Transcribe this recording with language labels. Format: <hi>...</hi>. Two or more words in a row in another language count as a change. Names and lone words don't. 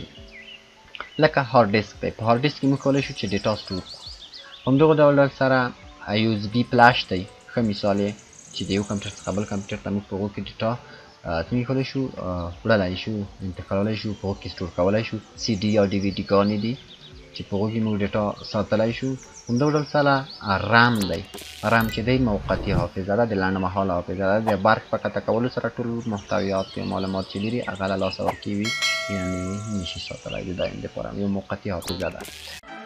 <ps>لکه</ps> <en>hard disk</en> <ps>دی. په</ps> <en>hard disk</en> <ps>کې موږ کولی شو چې</ps> <en>data store</en> <ps>کړو. په همدغه ډول سره</ps> <en>USB flash</en> <ps>دی ښه مثال یې چې د یو کمپیوټر څخه بل کمپیوټر ته موږ په هغو کې ډیټا څنګه کولی شو وړلی شو انتقالولی شو په هغو کې سټور کولی شو. CD یا DVD ګانې دي چې په هغو کې موږ ډیټا ساتلی شو. همدغه ډول سره رام دی. رام چې دی موقتي حافظه ده د لنډمهاله حافظه ده. د برق په قطع کولو سره ټول محتویات یا معلومات چې لري هغه له لاسه ورکوي یعنې نشي ساتلی د دایم دپاره یو موقتي حافظه ده.</ps>